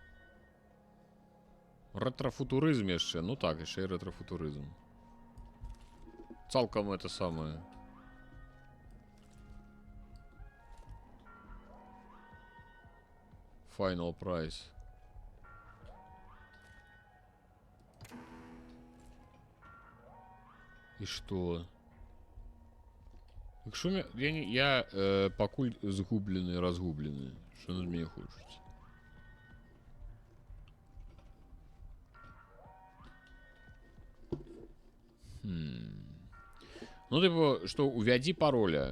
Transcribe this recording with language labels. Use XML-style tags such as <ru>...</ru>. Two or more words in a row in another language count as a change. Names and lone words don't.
<be>Ретрофутуризм яшчэ. Ну так, яшчэ і ретрофутуризм. Цалкам это самое.</be> <en>Final price.</en> <be>І што? Якщо я пакуль згублены, разгублены. Што на мяне хочуць?</be> <ru>Ну, типу, что, увяди пароля.</ru>